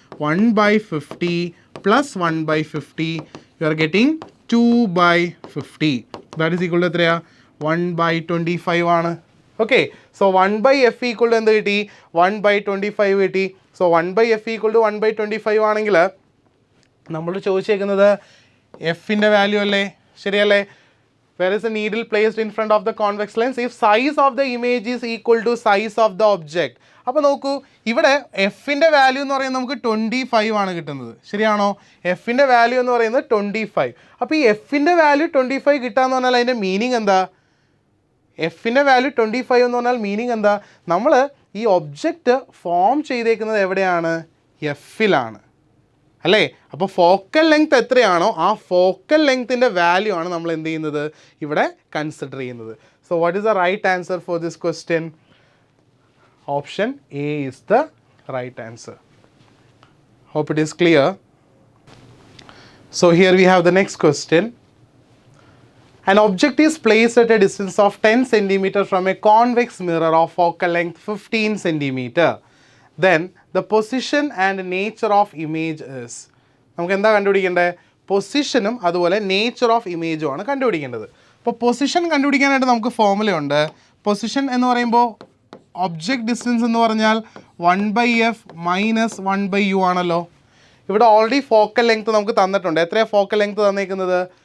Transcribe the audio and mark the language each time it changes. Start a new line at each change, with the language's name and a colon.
English: 1/50 + 1/50 you are getting 2/50 that is equal to എത്രയാ?
Malayalam: 1/25 ആണ്. Okay, so 1/f = എന്ത് കിട്ടി? 1/25 കിട്ടി. സോ 1/f = 1/25 ആണെങ്കിൽ നമ്മൾ ചോദിച്ചേക്കുന്നത് എഫിൻ്റെ വാല്യൂ അല്ലേ? ശരിയല്ലേ?
English: Where is the needle placed in front of the convex lens if size of the image is equal to size of the object?
Malayalam: അപ്പോൾ നോക്കൂ, ഇവിടെ എഫിൻ്റെ വാല്യൂ എന്ന് പറയുന്നത് നമുക്ക് 25 ആണ് കിട്ടുന്നത്. ശരിയാണോ? എഫിൻ്റെ വാല്യൂ എന്ന് പറയുന്നത് 25. അപ്പോൾ ഈ എഫിൻ്റെ വാല്യൂ 25 കിട്ടാന്ന് പറഞ്ഞാൽ അതിൻ്റെ മീനിങ് എന്താ? എഫിൻ്റെ വാല്യൂ 25 എന്ന് പറഞ്ഞാൽ മീനിങ് എന്താ? നമ്മൾ ഈ ഒബ്ജക്റ്റ് ഫോം ചെയ്തേക്കുന്നത് എവിടെയാണ്? എഫിലാണ് അല്ലേ. അപ്പോൾ ഫോക്കൽ ലെങ്ത് എത്രയാണോ ആ ഫോക്കൽ ലെങ്ത്തിൻ്റെ വാല്യൂ ആണ് നമ്മൾ എന്ത് ചെയ്യുന്നത്? ഇവിടെ കൺസിഡർ ചെയ്യുന്നത്.
English: So what is the right answer for this question? Option A is the right answer. Hope it is clear. So here we have the next question. An object is placed at a distance of 10 cm from a convex mirror of focal length 15 cm. Then the position and nature of image is.
Malayalam: നമുക്ക് എന്താ കണ്ടുപിടിക്കേണ്ടത്? പൊസിഷനും അതുപോലെ nature of ഇമേജും ആണ് കണ്ടുപിടിക്കേണ്ടത്. അപ്പോൾ position കണ്ടുപിടിക്കാനായിട്ട് നമുക്ക് ഫോർമുലയുണ്ട്. Position എന്ന് പറയുമ്പോൾ ഒബ്ജക്റ്റ് ഡിസ്റ്റൻസ് എന്ന് പറഞ്ഞാൽ 1/f - 1/u ആണല്ലോ. ഇവിടെ ഓൾറെഡി ഫോക്കൽ ലെങ്ത് നമുക്ക് തന്നിട്ടുണ്ട്. എത്രയാണ് ഫോക്കൽ ലെങ്ത് തന്നിരിക്കുന്നത്?